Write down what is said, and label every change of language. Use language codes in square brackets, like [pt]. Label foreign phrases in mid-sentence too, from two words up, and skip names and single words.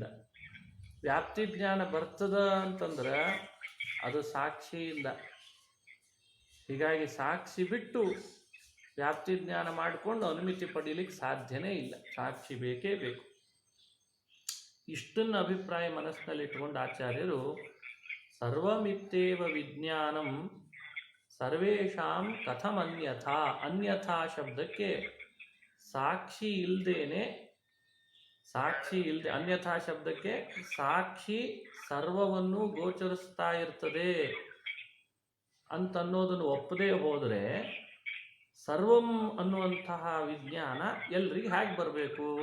[kn] ವ್ಯಾಪ್ತಿ ಜ್ಞಾನ ಬರ್ತದ ಅಂತಂದ್ರೆ ಅದು ಸಾಕ್ಷಿಯಿಂದ. ಹೀಗಾಗಿ ಸಾಕ್ಷಿ ಬಿಟ್ಟು ವ್ಯಾಪ್ತಿ ಜ್ಞಾನ ಮಾಡಿಕೊಂಡು ಅನುಮಿತಿ ಪಡೀಲಿಕ್ಕೆ ಸಾಧ್ಯನೇ ಇಲ್ಲ. ಸಾಕ್ಷಿ ಬೇಕೇ ಬೇಕು. ಇಷ್ಟನ್ನು ಅಭಿಪ್ರಾಯ ಮನಸ್ಸಿನಲ್ಲಿ ಇಟ್ಕೊಂಡು ಆಚಾರ್ಯರು [sa] ಸರ್ವಮಿತ್ತೇವ ವಿಜ್ಞಾನಂ ಸರ್ವೇಷಾಂ ಕಥಮನ್ಯಥಾ, [kn] ಅನ್ಯಥಾ ಶಬ್ದಕ್ಕೆ ಸಾಕ್ಷಿ ಇಲ್ಲದೇನೆ, ಅನ್ಯಥಾ ಶಬ್ದಕ್ಕೆ ಸಾಕ್ಷಿ ಸರ್ವವನ್ನು ಗೋಚರಿಸ್ತಾ ಇರ್ತದೆ ಅಂತನ್ನೋದನ್ನು ಒಪ್ಪದೇ ಹೋದರೆ ಸರ್ವಂ ಅನ್ನುವಂತಹ ವಿಜ್ಞಾನ ಎಲ್ರಿಗೆ ಹೇಗೆ ಬರಬೇಕು?